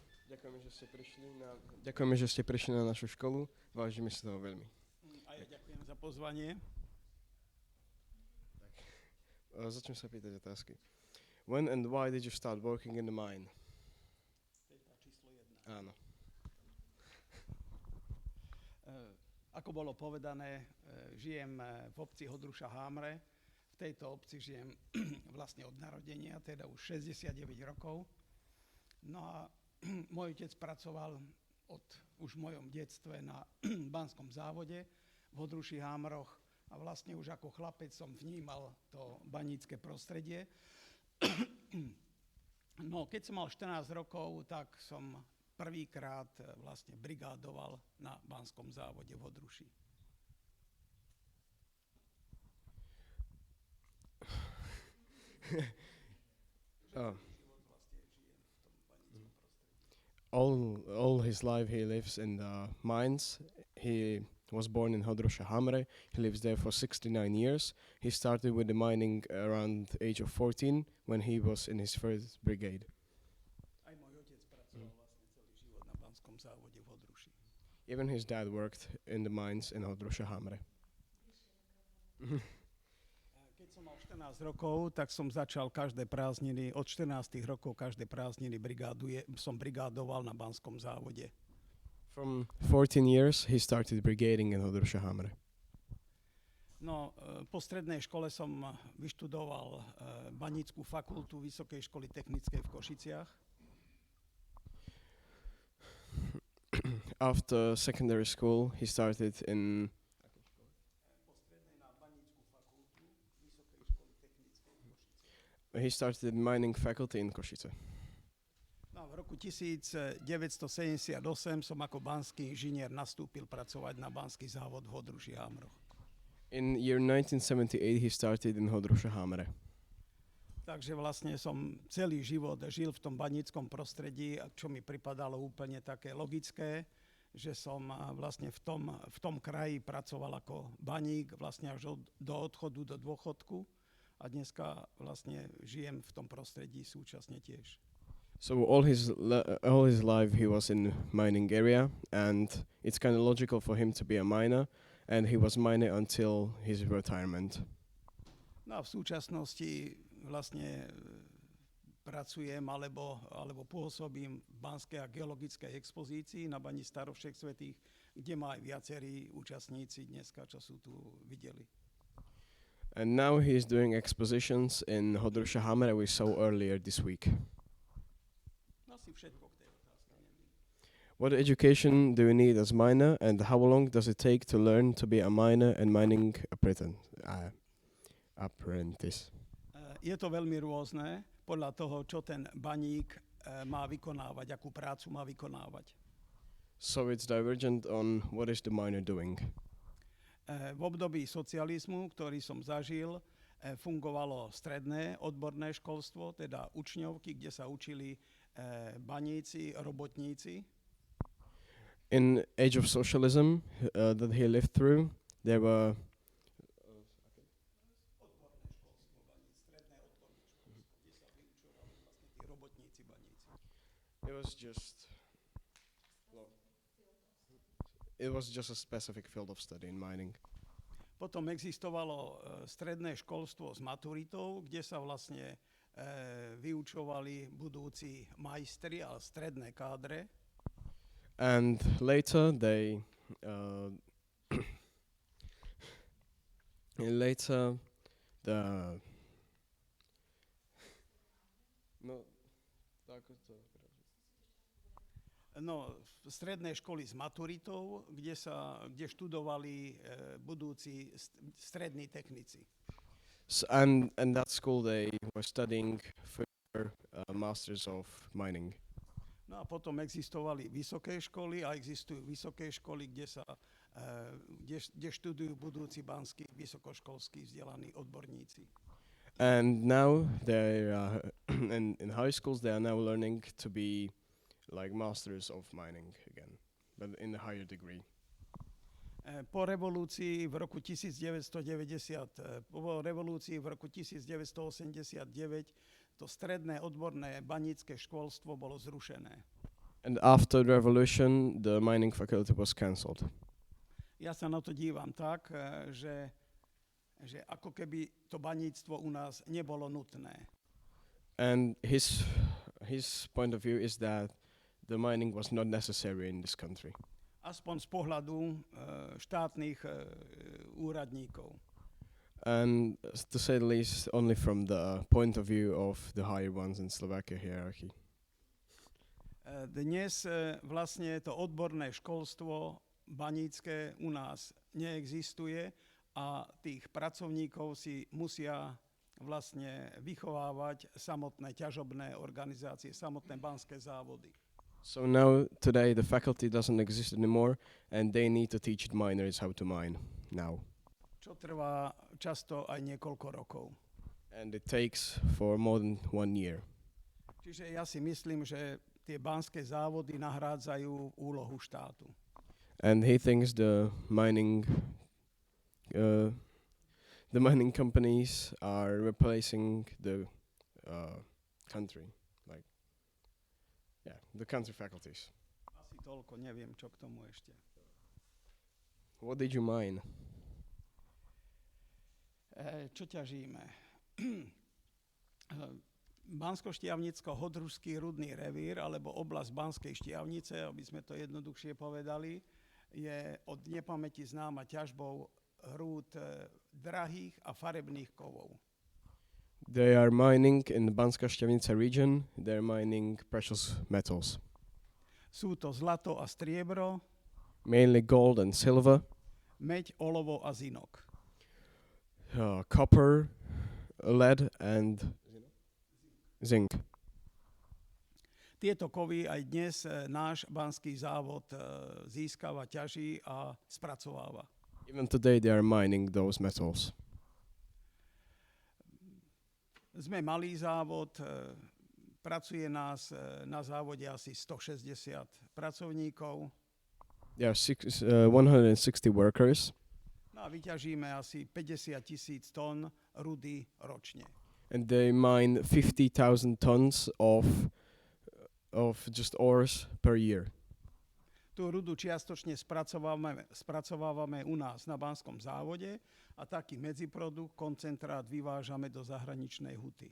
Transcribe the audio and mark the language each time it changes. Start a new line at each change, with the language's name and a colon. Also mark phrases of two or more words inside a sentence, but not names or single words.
Slovak: Ďakujeme, že ste prišli na našu školu. Vážime si toho veľmi. A ja ďakujem za pozvanie. Začnem sa pýtať otázky.
English: When and why did you start working in the mine?
Slovak: To je tá číslo 1. Áno. Ako bolo povedané, žijem v obci Hodruša Hámre. V tejto obci žijem vlastne od narodenia, teda už 69 rokov. No a môj otec pracoval už v mojom detstve na banskom závode v Hodruši Hámroch a vlastne už ako chlapec som vnímal to banícke prostredie. No, keď som mal 14 rokov, tak som prvýkrát vlastne brigádoval na banskom závode v Hodruši.
English: All his life he lives in the mines. He was born in Hodroša Hamre. He lives there for 69 years. He started with the mining around the age of 14 when he was in his first brigade.
Slovak: Aj môj otec pracoval vlastne celý život na banskom závode v Hodruši.
English: Even his dad worked in the mines in Hodroša Hamre.
Slovak: Keď som mal 14 rokov, tak som začal každé prázdniny, od 14 rokov každé prázdniny som brigádoval na banskom závode.
English: From 14 years he started brigading in Hodroša Hamre.
Slovak: No, po strednej škole som vyštudoval banícku fakultu Vysokej školy technickej v Košiciach.
English: After secondary school he started in He started mining faculty in Košice.
Slovak: No, v roku 1978 som ako banský inžinier nastúpil pracovať na banský závod v Hodruši Hámroch.
English: In year 1978 he started in Hodroša Hamre.
Slovak: Takže vlastne som celý život žil v tom baníckom prostredí, čo mi pripadalo úplne také logické, že som vlastne v tom kraji pracoval ako baník vlastne až do odchodu do dôchodku. A dneska vlastne žijem v tom prostredí súčasne tiež.
English: So all his life he was in mining area, and it's kind of logical for him to be a miner, and he was miner until his retirement.
Slovak: No a v súčasnosti vlastne pracujem alebo pôsobím v Banskej a geologickej expozícii na bani Starovšek Svätých, kde ma aj viacerí účastníci dneska, čo sú tu, videli.
English: And now he is doing expositions in Hodroša Hamre we saw earlier this week.
Slovak: Asi všetko k tej otázke.
English: What education do you need as miner, and how long does it take to learn to be a miner and mining apprentice?
Slovak: Je to veľmi rôzne podľa toho, čo ten baník má vykonávať, akú prácu má vykonávať.
English: So it's divergent on what is the miner doing.
Slovak: V období socializmu, ktorý som zažil, fungovalo stredné odborné školstvo, teda učňovky, kde sa učili baníci, robotníci.
English: In age of socialism that he lived through, there were It was just a specific field of study in mining.
Slovak: Potom existovalo stredné školstvo s maturitou, kde sa vlastne vyučovali budúci majstri a stredné kádre.
English: And later the
Slovak: stredné školy s maturitou, kde študovali budúci strední technici.
English: And that school they were studying further masters of mining.
Slovak: No a potom existovali vysoké školy a existujú vysoké školy, kde študujú budúci banskí vysokoškolskí vzdelaní odborníci.
English: And now they in high schools they are now learning to be like masters of mining again, but in a higher degree.
Slovak: Po revolúcii v roku 1989 to stredné odborné banícke školstvo bolo zrušené.
English: And after the revolution, the mining faculty was cancelled.
Slovak: Ja sa na to dívam tak, že ako keby to baníctvo u nás nebolo nutné.
English: And his point of view is that the mining was not necessary in this country.
Slovak: Aspoň z pohľadu štátnych úradníkov.
English: And to say the least, only from the point of view of the higher ones in Slovakia hierarchy.
Slovak: Dnes vlastne to odborné školstvo banícke u nás neexistuje a tých pracovníkov si musia vlastne vychovávať samotné ťažobné organizácie, samotné banské závody.
English: So now, today, the faculty doesn't exist anymore, and they need to teach miners how to mine now.
Slovak: Čo trvá často aj niekoľko rokov.
English: And it takes for more than 1 year.
Slovak: Čiže ja si myslím, že tie banské závody nahrádzajú úlohu štátu.
English: And he thinks the mining companies are replacing the country, like the country faculties.
Slovak: Asi toľko, neviem, čo k tomu ešte.
English: What did you mine?
Slovak: Čo ťažíme? Bansko-Štiavnicko-Hodrušský rudný revír, alebo oblasť Banskej Štiavnice, aby sme to jednoduchšie povedali, je od nepamäti známa ťažbou rúd drahých a farebných kovov.
English: They are mining in the Banska Štiavnica region. They're mining precious metals.
Slovak: Sú to zlato a striebro,
English: Mainly gold and silver,
Slovak: meď, olovo a zinok.
English: copper, lead, and zinc.
Slovak: Tieto kovy aj dnes náš banský závod získava, ťaží a spracováva.
English: Even today, they are mining those metals.
Slovak: Sme malý závod, pracuje nás na závode asi 160 pracovníkov.
English: There are 160 workers,
Slovak: No a vyťažíme asi 50,000 tón rudy ročne.
English: and they mine 50,000 tons of just ores per year.
Slovak: Tú rudu čiastočne spracovávame u nás na banskom závode a taký medziprodukt, koncentrát vyvážame do zahraničnej huty.